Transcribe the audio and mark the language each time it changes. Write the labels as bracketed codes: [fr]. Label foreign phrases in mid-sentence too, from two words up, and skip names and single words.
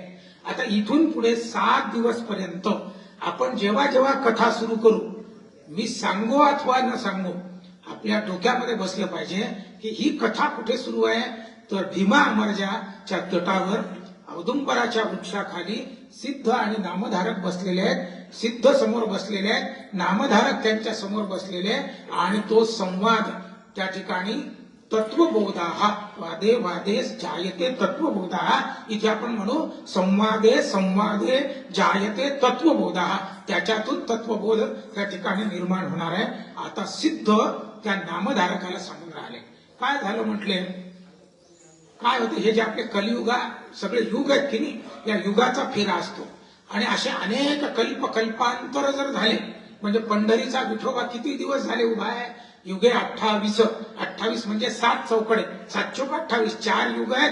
[mr] आता इथून पुढे 7 दिवस पर्यंत आपण जेव्हा जेव्हा कथा सुरू करू, मी सांगू अथवा न सांगू, आपल्या डोक्यामध्ये बसलं पाहिजे की ही कथा कुठे सुरू आहे. तर भीमा अमरजाच्या तटावर औदुंबराच्या वृक्षाखाली सिद्ध आणि नामधारक बसलेले आहेत. सिद्ध समोर बसलेले आहेत, नामधारक त्यांच्या समोर बसलेले आहेत. आणि तो संवाद त्या ठिकाणी [sa] तत्वबोधा वादे वादे जायते तत्वबोधा, [mr] इथे आपण म्हणू [sa] संवादे संवादे जायते तत्वबोधा, [mr] त्याच्यातून तत्वबोध त्या ठिकाणी निर्माण होणार आहे. आता सिद्ध त्या नामधारकाला सांगून राहिले काय झालं म्हटले, काय होते हे जे आपले कलियुगा सगळे युग आहेत की नाही, या युगाचा फेरा असतो. आणि असे अनेक कल्पांतर जर झाले म्हणजे पंढरीचा विठोबा किती दिवस झाले उभा आहे, युगे 28 म्हणजे 7 चौकडे, 7 चौक 28, 4 युग आहेत.